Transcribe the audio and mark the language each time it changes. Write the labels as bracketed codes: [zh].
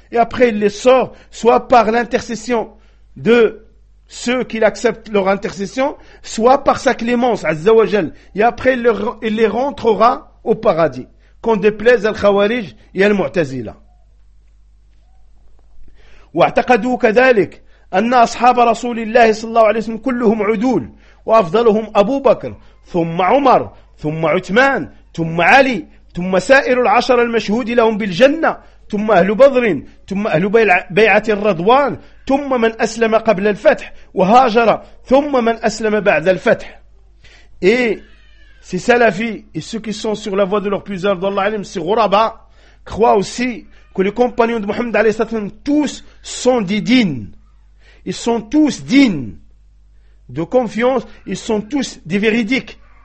[fr] Et après, il les sort, soit par l'intercession de ceux qui acceptent leur intercession, soit par sa clémence, Azza wa Jal. Et après, il les rentrera au paradis. Qu'on déplaise al-Khawarij et al-Mu'tazila. [ar] Wa a'taqadu kadhalik anna ashab rasulillahi sallallahu alayhi wa sallam kulluhum udul wa afdaluhum Abu Bakr thumma Umar ثم عثمان ثم علي ثم سائر العشر المشهود لهم بالجنة ثم أهل بدر ثم أهل بيعة الرضوان ثم من أسلم قبل الفتح وهاجر ثم من أسلم بعد الفتح. [fr] Et ces salafis et ceux qui sont sur la voie de leur puissance d'Allah alim, ces ghuraba croient aussi que les compagnons de Mohammed alayhi salam tous sont des dignes, ils sont tous dignes de confiance, ils sont tous des véridiques.